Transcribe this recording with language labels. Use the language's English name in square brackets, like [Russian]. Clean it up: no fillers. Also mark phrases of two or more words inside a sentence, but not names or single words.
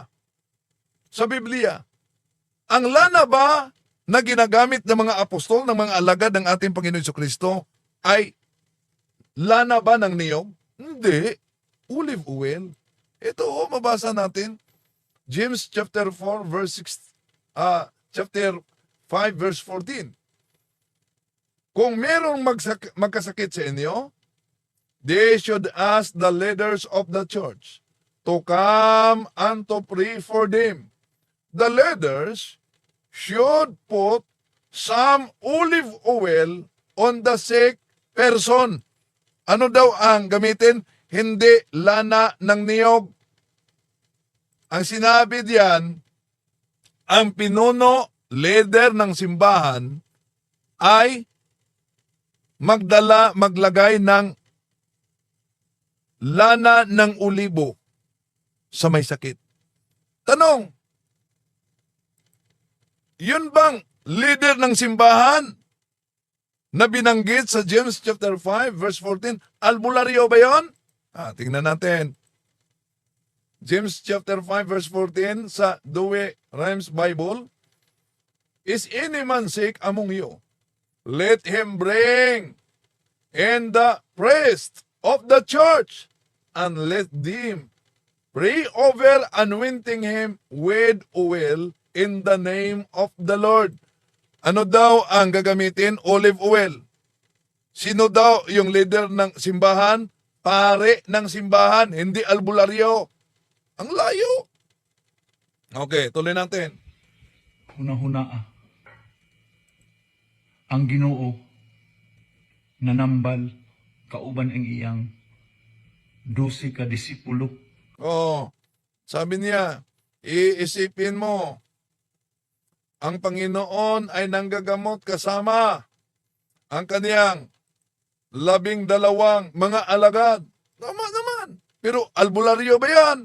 [Filipino] Sa Biblia, ang lana ba na ginagamit ng mga apostol, ng mga alagad ng ating Panginoon Jesucristo ay lana ba ng niyog? Hindi. [English] Olive oil. [Filipino] Ito, mabasa natin. [English] James chapter 4 verse 6, chapter 5 verse 14. [Filipino] Kung merong magkasakit sa inyo, [English] they should ask the leaders of the church to come and to pray for them. The leaders should put some olive oil on the sick person. [Filipino] Ano daw ang gamitin? Hindi lana ng niyog. Ang sinabi diyan, ang pinuno, leader ng simbahan, ay maglagay ng lana ng ulibo sa may sakit. Tanong, yun bang leader ng simbahan na binanggit sa [English] James chapter 5 verse 14, [Filipino] albularyo ba yun? Tingnan natin. [English] James chapter 5 verse 14 [Filipino] sa Douay Rheims Bible. [English] Is any man sick among you? Let him bring in the priest of the church, and let them pray over, anointing him with oil in the name of the Lord. [Filipino] Ano daw ang gagamitin? [English] Olive oil. [Filipino] Sino daw yung leader ng simbahan? Pare ng simbahan, hindi albularyo. Ang layo. Okay, tuloy natin. [Cebuano] Hunahunaa. Ang Ginoo nanambal kauban ang iyang 12 ka disipulo. [Filipino] Sabi niya, iisipin mo, ang Panginoon ay nanggagamot kasama ang kaniyang 12 mga alagad. Tama naman. Pero albularyo ba yan?